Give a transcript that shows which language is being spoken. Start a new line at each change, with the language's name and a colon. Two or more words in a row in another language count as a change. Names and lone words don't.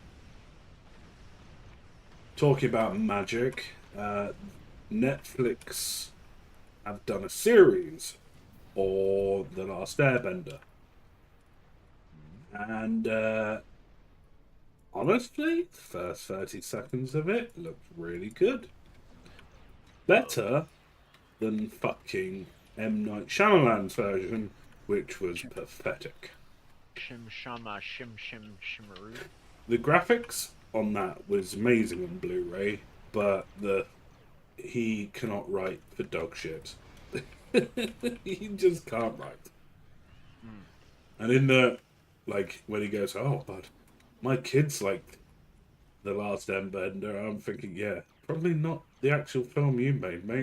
English: Talking about magic, Netflix have done a series or The Last Airbender. Mhm. And honestly, the first 30 seconds of it looked really good. Oh, Better than fucking M. Night Shyamalan's version, which was shim pathetic. shim shama shim shimmeroo. The graphics on that was amazing on Blu-ray, but he cannot write for dog shit. He just can't write. Mm. And in the like when he goes, oh, but my kids like The Last Airbender, I'm thinking, yeah, probably not the actual film you made, mate.